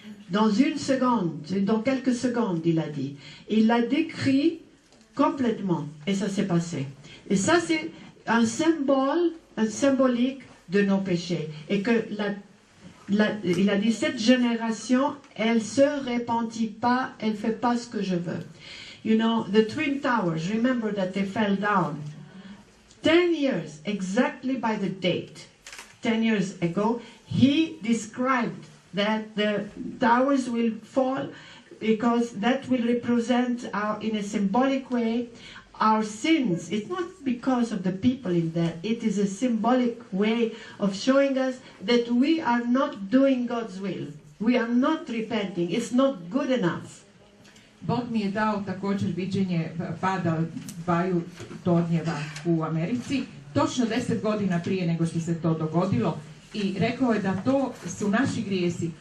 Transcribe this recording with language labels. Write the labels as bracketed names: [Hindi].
[French] Dans 1 seconde, dans quelques secondes, il a dit. Il l'a décrit complètement, et ça s'est passé. Et ça, c'est un symbolique de nos péchés. Et que il a dit, cette génération, elle se repentit pas, elle fait pas ce que je veux. [English] You know, the Twin Towers, remember that they fell down 10 years, exactly by the date. 10 years ago, he described that the towers will fall because that will represent in a symbolic way, our sins. It's not because of the people in there. It is a symbolic way of showing us that we are not doing God's will. We are not repenting. It's not good enough. [Croatian] Bog mi je dao također viđenje pada 2 tornjeva u Americi, točno 10 godina prije nego što se to dogodilo, i rekao je da to su naši grijesi.